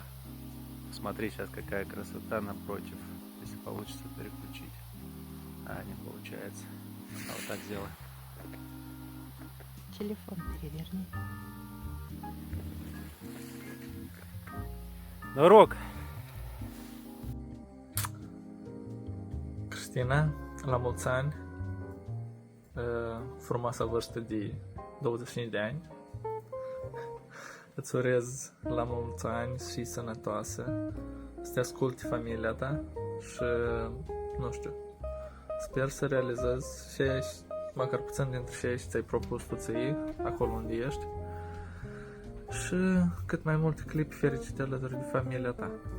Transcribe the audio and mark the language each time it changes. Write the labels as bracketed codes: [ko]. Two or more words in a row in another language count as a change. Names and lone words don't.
[ru] Смотри, сейчас какая красота напротив. Если получится переключить. А, не получается. А вот так сделай. Телефон переверни. Норок! [ro] Cristina, la mulți ani, frumoasa vârstă de 25 de ani. Îți urez la mulți ani și sănătoasă, să te asculte familia ta și, nu știu, sper să realizezi ceea ce, măcar puțin dintre ceea ce ți-ai propus tu ție, acolo unde ești, și cât mai multe clipuri fericite alături de familia ta.